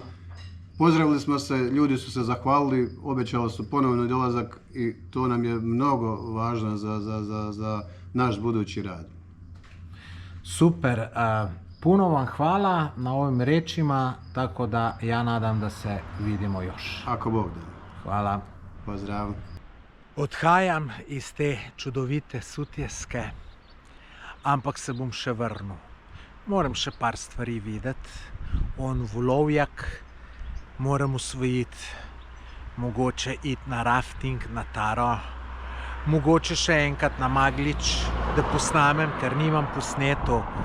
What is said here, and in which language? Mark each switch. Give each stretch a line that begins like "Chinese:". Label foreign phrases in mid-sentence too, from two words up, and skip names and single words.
Serbian: Pozdravili smo se, ljudi su se zahvalili, obećali su ponovni dolazak i to nam je mnogo važno za naš budući rad. Super, puno vam hvala na ovim rečima, tako da ja nadam, da se vidimo još. Ako Bog da. Hvala. Pozdrav.
Slovenian: Odhajam iz te čudovite Sutjeske, ampak se bom še vrnil. Moram še par stvari videti. On Volovjak moram usvojiti, mogoče iti na rafting, na Taro, mogoče še enkrat na Maglić, da posnamem, ker nimam posneto.